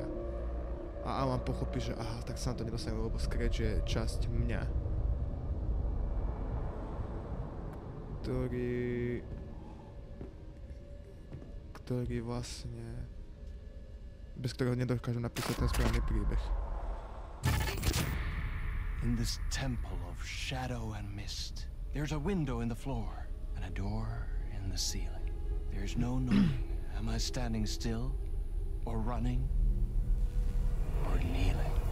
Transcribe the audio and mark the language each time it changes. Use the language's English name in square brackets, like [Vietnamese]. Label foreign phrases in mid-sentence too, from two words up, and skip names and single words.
[Slovak] A Alan pochopí, že aha, tak sa na to nedostanem, lebo scratch je časť mňa. Ktorý vlastne... bez ktorého nedokážem napísať ten správny príbeh. [English] In this temple of shadow and mist, there's a window in the floor and a door in the ceiling. There's no knowing, am I standing still, or running, or kneeling?